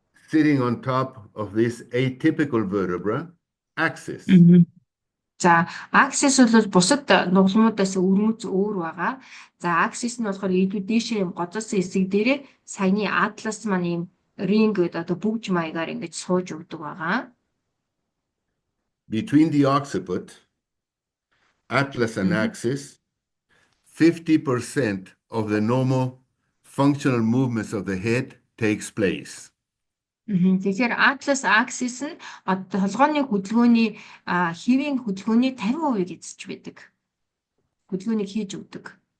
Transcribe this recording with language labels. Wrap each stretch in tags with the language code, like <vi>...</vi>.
<en>Sitting on top of this atypical vertebra axis.</en> <mn>За axis бол бусад нугалмуудаас өрмөц өөр байгаа. За axis нь болохоор илүү дээшээ юм гоцоосон хэсэг дээрээ саяны атлас маань ийм ринг гэдэг одоо бүгж маягаар ингэж сууж өгдөг байгаа.</mn> <en>Between the occiput, atlas and axis, 50% of the normal functional movements of the head takes place.</en> <mn>Тэгэхээр атлас axis нь толгойн хөдөлгөөний хэвийн хөдөлгөөний 50% эзэж байдаг. Хөдөлгөөнийг хийж өгдөг.</mn>